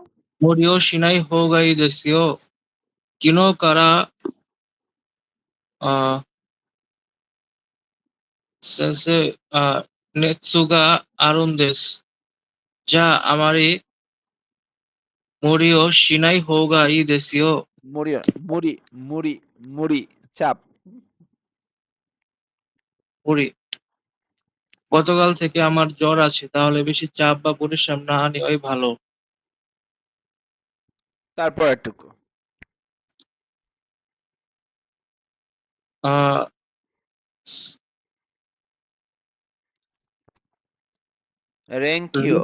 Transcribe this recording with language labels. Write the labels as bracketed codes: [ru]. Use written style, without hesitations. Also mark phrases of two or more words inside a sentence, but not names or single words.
[ja] 無理をしない方がいいですよ。昨日からあ先生熱があるんです。じゃあ、あまり無理をしない方がいいですよ。無理、無理、চাপ। [bn] 無理。গতকাল থেকে আমার জ্বর আছে, তাহলে বেশি চাপ বা পরিশ্রম না নেওয়াই ভালো। তারপর একটুকু। আহ রেনকিও,